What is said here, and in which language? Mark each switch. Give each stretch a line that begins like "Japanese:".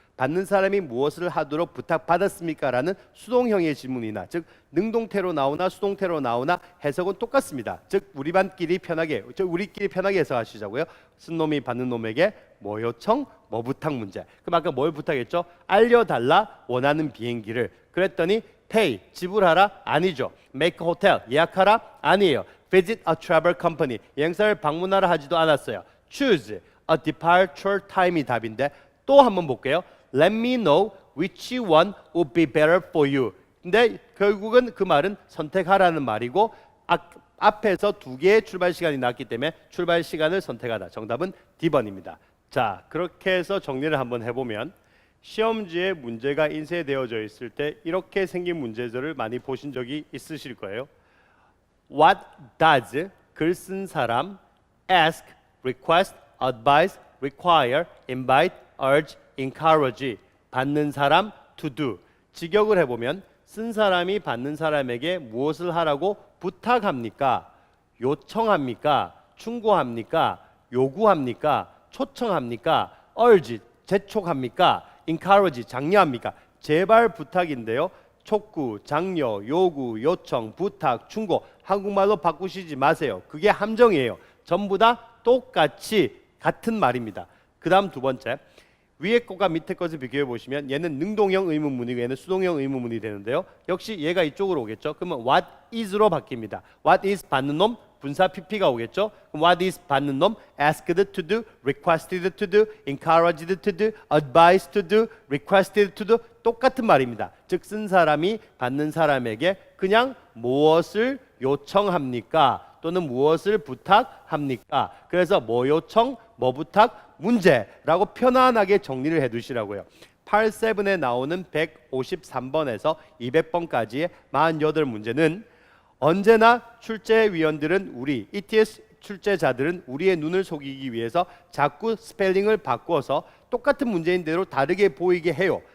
Korean: 받는 사람이 무엇을 하도록 부탁받았습니까? 라는 수동형의 질문이나 즉 능동태로 나오나 수동태로 나오나 해석은 똑같습니다. 즉 우리끼리 편하게 해석하시자고요. 쓴 놈이 받는 놈에게 뭐 요청, 뭐 부탁 문제. 그럼 아까 뭘 부탁했죠? 알려달라 원하는 비행기를. 그랬더니 pay 지불하라 아니죠. make a hotel 예약하라 아니에요. visit a travel company 여행사를 방문하라 하지도 않았어요.
English: choose a departure time
Korean: 이 답인데 또 한번 볼게요.
English: Let me know which one would be better for you.
Korean: 근데 결국은 그 말은 선택하라는 말이고 앞에서 두 개의 출발 시간이 나왔기 때문에 출발 시간을 선택하다. 정답은 D번입니다. 자, 그렇게 해서 정리를 한번 해보면 시험지에 문제가 인쇄되어져 있을 때 이렇게 생긴 문제들을 많이 보신 적이 있으실 거예요.
English: What does
Korean: 글 쓴 사람
English: ask, request, advise, require, invite, urge, encourage
Korean: 받는 사람
English: to do.
Korean: 직역을 해보면 쓴 사람이 받는 사람에게 무엇을 하라고 부탁합니까? 요청합니까? 충고합니까? 요구합니까? 초청합니까? urge 재촉합니까? encourage 장려합니까? 제발 부탁인데요. 촉구, 장려, 요구, 요청, 부탁, 충고 한국말로 바꾸시지 마세요. 그게 함정이에요. 전부 다 똑같이 같은 말입니다. 그 다음 두 번째 위에 것과 밑에 것을 비교해 보시면 얘는 능동형 의문문이고 얘는 수동형 의문문이 되는데요. 역시 얘가 이쪽으로 오겠죠. 그러면 what is로 바뀝니다. what is 받는 놈 분사 pp가 오겠죠. 그럼 what is 받는 놈 asked to do, requested to do, encouraged to do, advised to do, requested to do 똑같은 말입니다. 즉 쓴 사람이 받는 사람에게 그냥 무엇을 요청합니까? 또는 무엇을 부탁합니까? 그래서 뭐 요청, 뭐 부탁, 문제라고 편안하게 정리를 해두시라고요. Part 7에 나오는 153번에서 200번까지의 48문제는 언제나 출제위원들은 우리 ETS 출제자들은 우리의 눈을 속이기 위해서 자꾸 스펠링을 바꿔서 똑같은 문제인대로 다르게 보이게 해요.